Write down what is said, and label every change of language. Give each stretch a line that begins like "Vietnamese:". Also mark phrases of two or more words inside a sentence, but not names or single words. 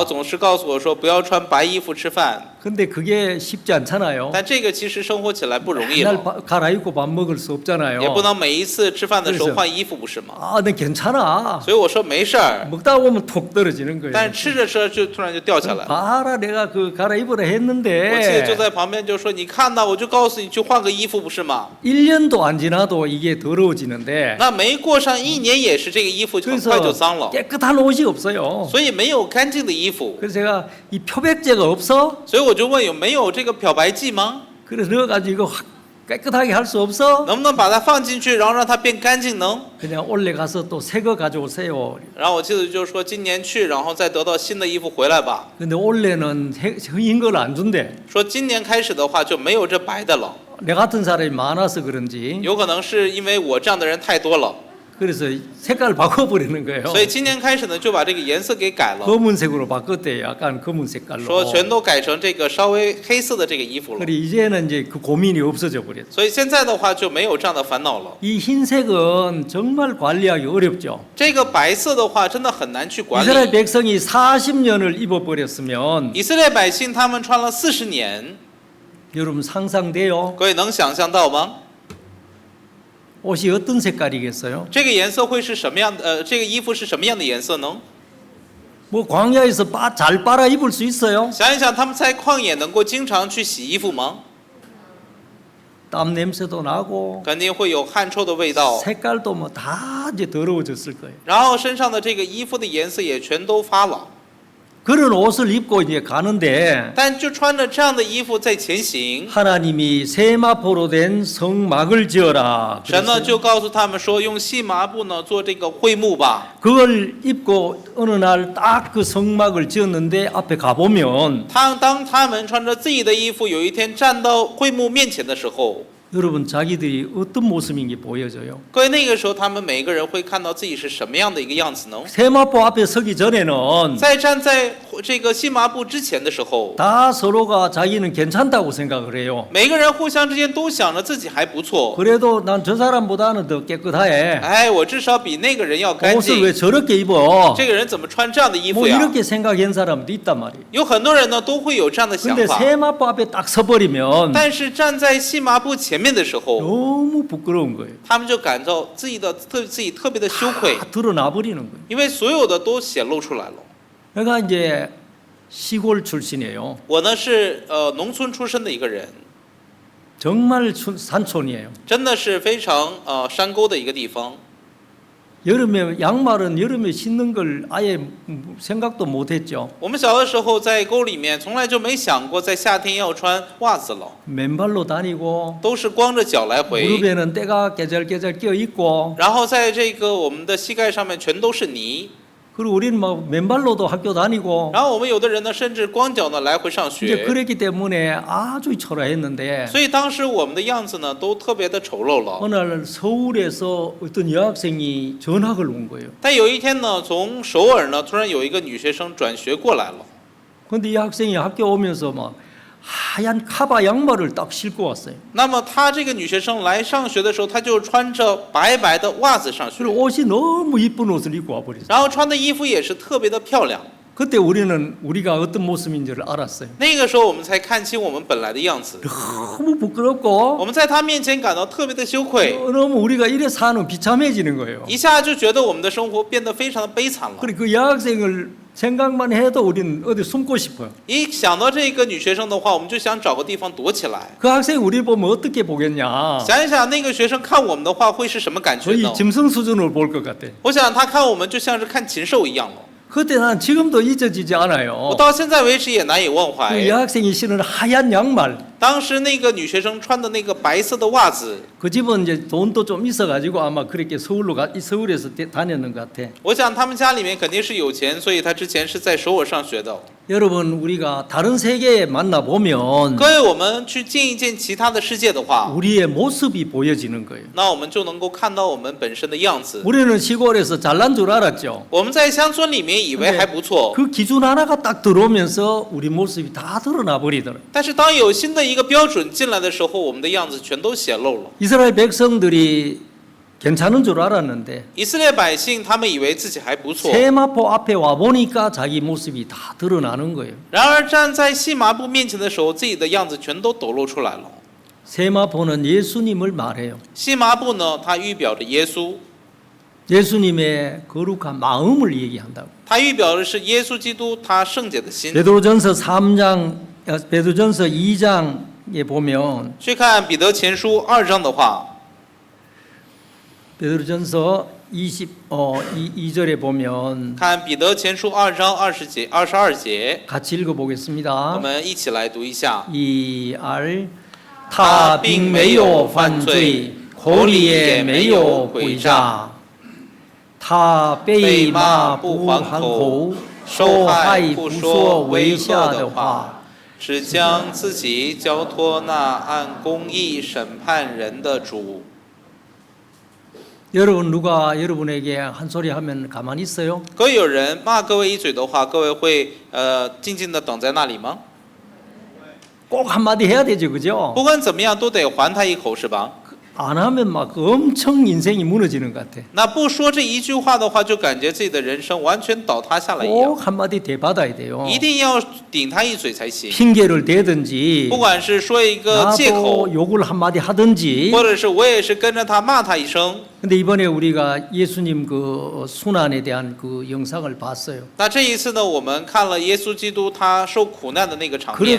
Chinese: 总是告诉我说不要穿白衣服吃饭。
Korean: 근데 그게 쉽지 않잖아요.
Chinese: 但这个其实生活起来不容易
Korean: 날
Chinese: 了，
Korean: 갈아입고 밥 먹을 수 없잖아요.
Chinese: 也不能每一次吃饭的时候
Korean: 그래서
Chinese: 换衣服，不是吗？
Korean: 아, 네 괜찮아.
Chinese: 所以我说没事儿，
Korean: 먹다 보면 톡 떨어지는 거예요.
Chinese: 但是吃着吃着就突然就掉下来了。
Korean: 봐라, 내가 그 갈아입으라
Chinese: 我妻子就
Korean: 했는데
Chinese: 在旁边就说：“你看呐，我就告诉你去换个衣服，不是吗？
Korean: 1년도 안 지나도 이게 더러워지는데
Chinese: 那没过上1年，也是这个衣服很快就脏了，
Korean: 깨끗한 옷이 없어요.
Chinese: 所以没有干净的衣服。
Korean: 그래서 제가 이 표백제가 없어?
Chinese: 所以我就问有没有这个漂白剂吗？
Korean: 그래서 넣어가지고 이거 확 깨끗하게 할 수 없어?
Chinese: 能不能把它放进去，然后让它变干净呢？
Korean: 그냥 올래 가서 또 새 거 가져오세요.
Chinese: 然后我妻子就说今年去，然后再得到新的衣服回来吧。
Korean: 근데 올해는 흰 걸 안 준대.
Chinese: 说今年开始的话就没有这白的了，
Korean: 내 같은 사람이 많아서 그런지
Chinese: 有可能是因为我这样的人太多了，
Korean: 그래서 색깔을 바꿔버리는 거예요.
Chinese: 所以今年开始呢就把这个颜色给改了，
Korean: 검은색으로 바꿨대. 약간 검은 색깔로.
Chinese: 说全都改成这个稍微黑色的这个衣服了。
Korean: 그래 이제는 이제 그 고민이 없어져 버렸어.
Chinese: 所以现在的话就没有这样的烦恼了。
Korean: 이 흰색은 정말 관리하기 어렵죠.
Chinese: 这个白色的话真的很难去管
Korean: 이스라엘
Chinese: 理。
Korean: 백성이 40년을 입어버렸으면
Chinese: 以色列百姓他们穿了40年，
Korean: 여러분 상상돼요?
Chinese: 各位能想象到吗？
Korean: 옷이 어떤 색깔이겠어요?
Chinese: 这个颜色会是什么样的？这个衣服是什么样的颜色呢？
Korean: 뭐 광야에서 잘 빨아 입을 수 있어요?
Chinese: 想一想，他们在旷野能够经常去洗衣服吗？
Korean: 땀 냄새도 나고
Chinese: 肯定会有汗臭的味道，
Korean: 색깔도 뭐 다 이제 더러워졌을 거예요.
Chinese: 然后身上的这个衣服的颜色也全都发了。
Korean: 그런 옷을 입고 이제 가는데
Chinese: 但就穿着这样的衣服在前行，
Korean: 하나님이 세마포로 된 성막을 지어라.
Chinese: 神呢
Korean: 그랬어요.
Chinese: 就告诉他们说，用细麻布呢做这个会幕吧。
Korean: 그걸 입고 어느 날 딱 그 성막을 지었는데 앞에 가보면
Chinese: 当他们穿着自己的衣服，有一天站到会幕面前的时候，
Korean: 여러분 자기들이 어떤 모습인지 보여져요.
Chinese: 各位那个时候他们每个人会看到自己是什么样的一个样子呢？
Korean: 세마포 앞에 서기 전에는
Chinese: 在站在这个细麻布之前的时候，
Korean: 다 서로가 자기는 괜찮다고 생각을 해요.
Chinese: 每个人互相之间都想着自己还不错，
Korean: 그래도 난 저 사람보다는 더 깨끗해.
Chinese: 哎，我至少比那个人要干
Korean: 옷을 왜
Chinese: 净。
Korean: 저렇게 입어?
Chinese: 这个人怎么穿这样的衣
Korean: 뭐
Chinese: 服呀？
Korean: 이렇게 생각한 사람도 있단 말이에요.
Chinese: 有很多人呢都会有这样的想
Korean: 근데
Chinese: 法，
Korean: 세마포 앞에 딱 서버리면
Chinese: 但是站在细麻布前面的时候，
Korean: 너무 부끄러운 거예요.
Chinese: 他们就感到自己特别的羞愧，
Korean: 다 드러나 버리는 거예요.
Chinese: 因为所有的都显露出来了。
Korean: 내가 이제 시골 출신이에요.
Chinese: 我呢是农村出身的一个人，
Korean: 정말 산촌이에요.
Chinese: 真的是非常山沟的一个地方。
Korean: 여름에 양말은 여름에 신는 걸 아예 생각도 못 했죠.
Chinese: 我们小的时候在沟里面，从来就没想过在夏天要穿袜子了，
Korean: 맨발로 다니고
Chinese: 都是光着脚来回，
Korean: 무릎에는 때가 깨잘깨잘 껴 있고
Chinese: 然后在这个我们的膝盖上面全都是泥，
Korean: 그리고 우리는 막 맨발로도 학교 다니고
Chinese: 然后我们有的人呢甚至光脚呢来回上
Korean: 이제
Chinese: 学，
Korean: 그랬기 때문에 아주 초라했는데
Chinese: 所以当时我们的样子呢都特别的丑陋了。
Korean: 어느 날 서울에서 어떤 여학생이 전학을 온 거예요.
Chinese: 但有一天呢，从首尔呢突然有一个女学生转学过来了，
Korean: 근데 이 학생이 학교 오면서 막 하얀 카바 양말을 딱 신고 왔어요.
Chinese: 那么她这个女学生来上学的时候，她就穿着白白的袜子上学，
Korean: 그리고 옷이 너무 이쁜 옷을 입고 와버렸어요.
Chinese: 然后穿的衣服也是特别的漂亮。
Korean: 그때 우리는 우리가 어떤 모습인지를 알았어요.
Chinese: 那个时候我们才看清我们本来的样子，
Korean: 너무 부끄럽고
Chinese: 我们在她面前感到特别的羞愧，
Korean: 너무 우리가 이래 사는 비참해지는 거예요.
Chinese: 一下就觉得我们的生活变得非常的悲惨了。
Korean: 그리고 그 여학생을 생각만 해도 우리는 어디 숨고 싶어요.
Chinese: 一想到这个女学生的话，我们就想找个地方躲起来。
Korean: 그 학생 우리 보면 어떻게 보겠냐?
Chinese: 想一想，那个学生看我们的话会是什么感觉
Korean: 거의
Chinese: 呢？
Korean: 짐승 수준으로 볼 것 같아.
Chinese: 我想他看我们就像是看禽兽一样了。
Korean: 그때 난 지금도 잊어지지
Chinese: 我
Korean: 않아요.
Chinese: 到现在为止也难以忘
Korean: 그
Chinese: 怀。
Korean: 여학생이 신은 하얀 양말.
Chinese: 当时那个女学生穿的那个白色的袜子，
Korean: 그 집은 이제 돈도 좀 있어가지고 아마 그렇게 서울에서 다녔는 것 같아.
Chinese: 我想他们家里面肯定是有钱，所以她之前是在首尔上学的。
Korean: 여러분 우리가 다른 세계에 만나 보면
Chinese: 各位，我们去见一见其他的世界的话，
Korean: 우리의 모습이 보여지는 거예요.
Chinese: 那我们就能够看到我们本身的样子。
Korean: 우리는 시골에서 잘난 줄 알았죠.
Chinese: 我们在乡村里面以为还不错，
Korean: 그 기준 하나가 딱 들어오면서 우리 모습이 다 드러나 버리더라고요.
Chinese: 但是当有新的一个标准进来的时候，我们的样子全都显露了。
Korean: 이스라엘 백성들이 괜찮은 줄 알았는데
Chinese: 以色列百姓他们以为自己还不错，
Korean: 세마포 앞에 와 보니까 자기 모습이 다 드러나는 거예요.
Chinese: 然而站在细麻布面前的时候，自己的样子全都抖露出来了。
Korean: 세마포는 예수님을 말해요.
Chinese: 细麻布呢，它预表着耶稣，
Korean: 예수님의 거룩한 마음을 얘기한다고.
Chinese: 它预表的是耶稣基督他圣洁的心。
Korean: 베드로전서 2장에 보면
Chinese: 去看彼得前书2章的话，
Korean: 베드로전서 2절에 보면
Chinese: 看彼得前书2章22节，
Korean: 같이
Chinese: 我
Korean: 읽어보겠습니다.
Chinese: 们一起来读一下。 2R 他并没有犯罪，口里也没有诡诈，他被骂不还口，受害不说违下的话，只将自己交托那按公义审判人的主。
Korean: 여러분 누가 여러분에게 한 소리 하면 가만히 있어요?
Chinese: 各位有人骂各位一嘴的话，各位会静静的等在那里吗？
Korean: 꼭 한마디 해야 되죠, 그죠?
Chinese: 不管怎么样都得还他一口是吧？
Korean: 안 하면 막 엄청 인생이 무너지는 것 같아.
Chinese: 那不说这一句话的话，就感觉自己的人生完全倒塌下来一样。
Korean: 꼭 한마디 대받아야 돼요.
Chinese: 一定要顶他一嘴才行。
Korean: 핑계를 대든지
Chinese: 不管是说一个借口，
Korean: 나도 욕을 한마디 하든지.
Chinese: 或者是我也是跟着他骂他一声。
Korean: 근데 이번에 우리가 예수님 그 순환에 대한 그 영상을 봤어요.
Chinese: 那这一次呢，我们看了耶稣基督他受苦难的那个场面，